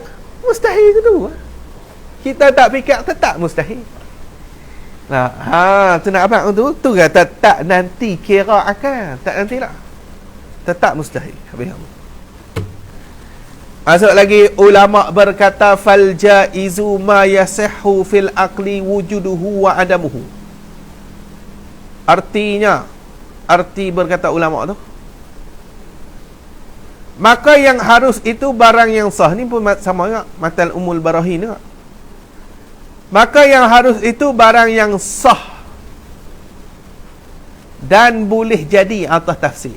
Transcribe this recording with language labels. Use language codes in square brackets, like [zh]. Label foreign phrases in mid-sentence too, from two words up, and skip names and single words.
[ms] Mustahil tu. Kita tak fikir tetap mustahil. Nah, tu nak apa tu? Tu kata tak nanti kira akal. Tak nanti lah. Tetap mustahil. Habis. Masuk lagi, ulama berkata [ar] فالجائز ما يصح في العقل وجوده وعدمه. [ms] Arti berkata ulama tu, maka yang harus itu barang yang sah. Ni pun sama juga Matal Umul Barahin juga. Maka yang harus itu barang yang sah dan boleh jadi atas tafsir.